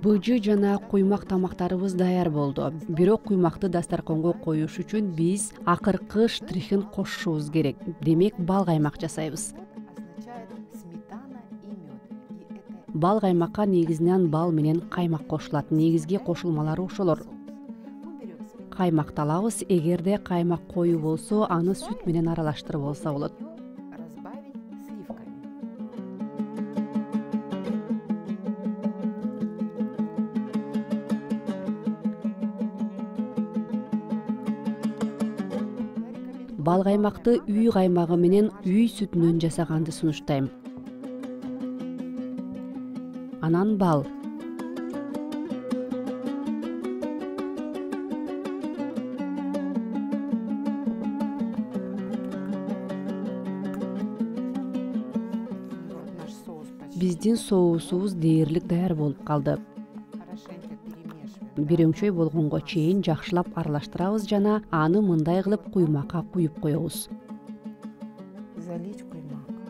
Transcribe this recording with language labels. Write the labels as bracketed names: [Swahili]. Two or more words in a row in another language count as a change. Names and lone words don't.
[Kyrgyz] Быжы жана куймак тамактарыбыз даяр болду. Бирок куймакты дастарконго коюш үчүн биз акыркы штрихин кошушубуз керек. Демек бал каймак жасайбыз. [Russian] Означает сметана и мед. И это [Kyrgyz] Бал каймакка негизинен бал менен каймак кошулат. Негизги кошулмалары ошолор. [Russian] мы берем сметану, [Kyrgyz] Каймакты алабыз. Эгерде каймак коюу болсо, аны сүт менен аралаштырып алса болот. [Russian] разбавить сливками. [Kyrgyz] Бал каймакты үй каймагы менен үй сүтүнөн жасаганды сунуштайм. Анан бал. [Russian] Вот наш соус почти. [Kyrgyz] Биздин соусубуз дээрлик даяр болуп калды. [Russian] Хорошенько перемешиваем. [Kyrgyz] Бир өңчөй болгонго чейин жакшылап аралаштырабыз жана аны мындай кылып куймакка куюп коебуз. [Russian] Залить куймак.